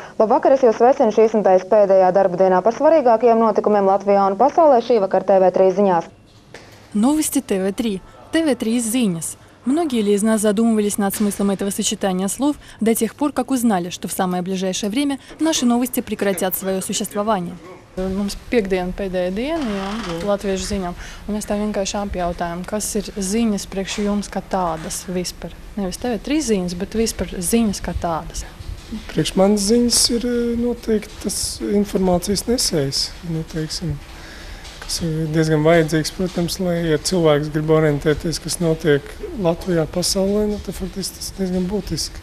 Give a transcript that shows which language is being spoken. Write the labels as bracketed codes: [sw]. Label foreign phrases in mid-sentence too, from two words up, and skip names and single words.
[lv] Labvakar, es jūs sveicinu šīs nedēļas pēdējā darba dienā par svarīgākajiem notikumiem Latvijā un pasaulē šīvakar TV3 ziņās. [ru] Новости ТВ3. ТВ3 «Зинес». Многие ли из нас задумывались над смыслом этого сочетания слов до тех пор, как узнали, что в самое ближайшее время наши новости прекратят свое существование? [lv] Mums piekdiena pēdējā diena, jā, latviešu ziņām. Un mēs tā vienkārši apjautājām, kas ir ziņas priekš jums kā tādas vispār. Nevis TV3 ziņas, bet vispār ziņas kā tādas. Priekš manas ziņas ir noteikti tas informācijas nesējs, teiksim, kas ir diezgan vajadzīgs, protams, lai, ja cilvēks grib orientēties, kas notiek Latvijā, pasaulē, tad faktiski tas ir diezgan būtiski.